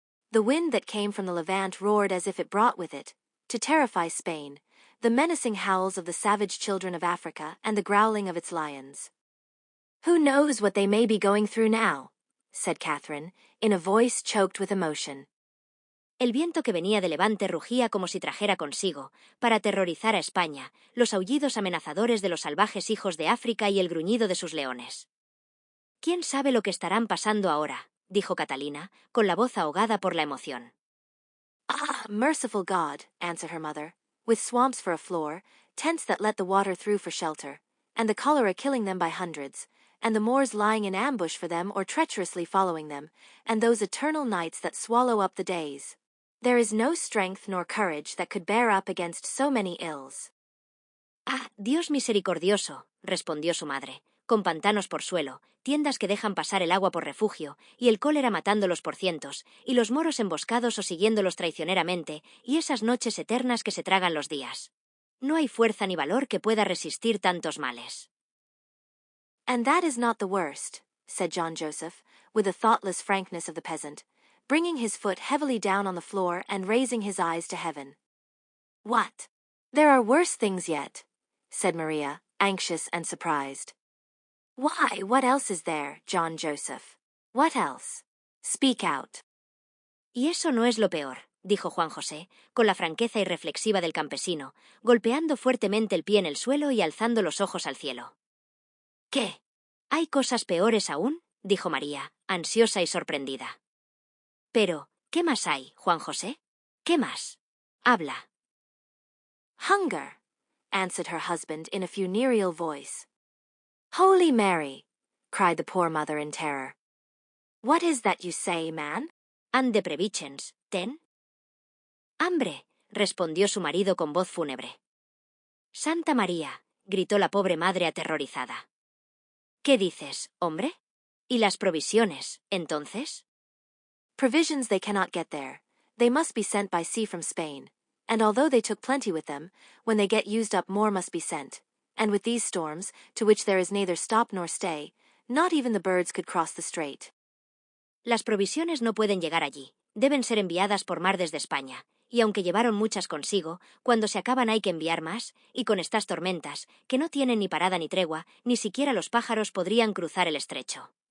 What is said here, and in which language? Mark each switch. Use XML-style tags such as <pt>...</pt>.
<en>The wind that came from the Levant roared as if it brought with it, to terrify Spain, the menacing howls of the savage children of Africa and the growling of its lions. "Who knows what they may be going through now?" said Catherine, in a voice choked with emotion.</en> <es>El viento que venía de levante rugía como si trajera consigo, para aterrorizar a España, los aullidos amenazadores de los salvajes hijos de África y el gruñido de sus leones. ¿Quién sabe lo que estarán pasando ahora?, dijo Catalina, con la voz ahogada por la emoción.</es> <en>"Ah, merciful God," answered her mother, "with swamps for a floor, tents that let the water through for shelter, and the cholera killing them by hundreds, and the Moors lying in ambush for them or treacherously following them, and those eternal nights that swallow up the days. There is no strength nor courage that could bear up against so many ills."</en> <es>«Ah, Dios misericordioso», respondió su madre, con pantanos por suelo, tiendas que dejan pasar el agua por refugio, y el cólera matándolos por cientos, y los moros emboscados o siguiéndolos traicioneramente, y esas noches eternas que se tragan los días. No hay fuerza ni valor que pueda resistir tantos males.</es> <en>"And that is not the worst," said John Joseph, with the thoughtless frankness of the peasant, bringing his foot heavily down on the floor and raising his eyes to heaven. "What? There are worse things yet," said Maria, anxious and surprised. "Why, what else is there, John Joseph? What else? Speak out."</en> <es>Y eso no es lo peor, dijo Juan José, con la franqueza irreflexiva del campesino, golpeando fuertemente el pie en el suelo y alzando los ojos al cielo. ¿Qué? ¿Hay cosas peores aún?, dijo María, ansiosa y sorprendida. Pero, ¿qué más hay, Juan José? ¿Qué más? Habla.</es> <en>"Hunger," answered her husband in a funereal voice. "Holy Mary," cried the poor mother in terror. "What is that you say, man?" «Ande previchens, ten».</en> <es>«Hambre», respondió su marido con voz fúnebre. «Santa María», gritó la pobre madre aterrorizada. «¿Qué dices, hombre? ¿Y las provisiones, entonces?»</es> <en>"Provisions they cannot get there. They must be sent by sea from Spain. And although they took plenty with them, when they get used up more must be sent. And with these storms, to which there is neither stop nor stay, not even the birds could cross the strait."</en> <es>Las provisiones no pueden llegar allí, deben ser enviadas por mar desde España, y aunque llevaron muchas consigo, cuando se acaban hay que enviar más, y con estas tormentas, que no tienen ni parada ni tregua, ni siquiera los pájaros podrían cruzar el estrecho.</es>